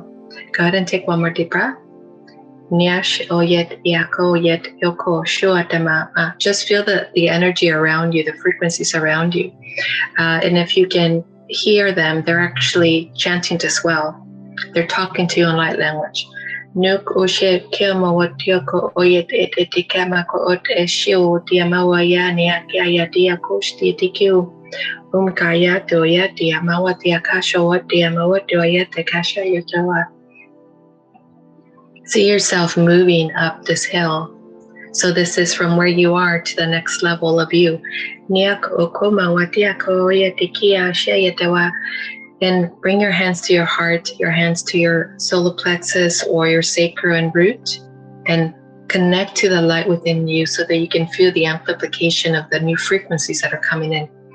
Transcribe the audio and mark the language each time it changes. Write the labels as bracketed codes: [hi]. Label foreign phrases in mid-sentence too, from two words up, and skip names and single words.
[en] Go ahead and take one more deep breath. Just feel the energy around you, the frequencies around you. And if you can hear them, they're actually chanting as well. They're talking to you in light language. Nuk oshe kema watioko oyet etikama ko ot eshiu diamawaya niakia dia kosti tiku umkaya to yati amawati akasha what diamawati oyete kasha yotawa. See yourself moving up this hill. So this is from where you are to the next level of you. And bring your hands to your heart, your hands to your solar plexus or your sacral and root, and connect to the light within you so that you can feel the amplification of the new frequencies that are coming in.